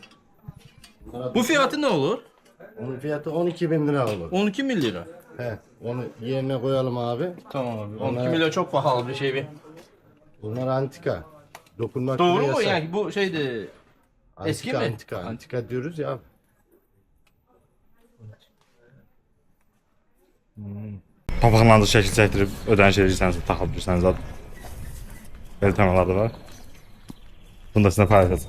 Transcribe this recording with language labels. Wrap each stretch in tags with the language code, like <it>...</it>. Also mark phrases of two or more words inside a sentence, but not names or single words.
<tr>Bu fiyatı ne olur? Onun fiyatı 12.000 lira olur. 12 bin lira. He, onu yerine koyalım abi. Tamam abi. 12 milyon çok pahalı bir şey bir. Bunlar antika. Dokunmak Doğru bile mu? yasak. Yani bu şeydi. Antika, eski mi? Antika, antika diyoruz ya.</tr> <az>Papaqlarınızı şəkil çəkdirib ödəniş edirsəniz, taxa bilirsəniz zaten. Belə temalar da var. Bunda sizə paylaşacağız.</az>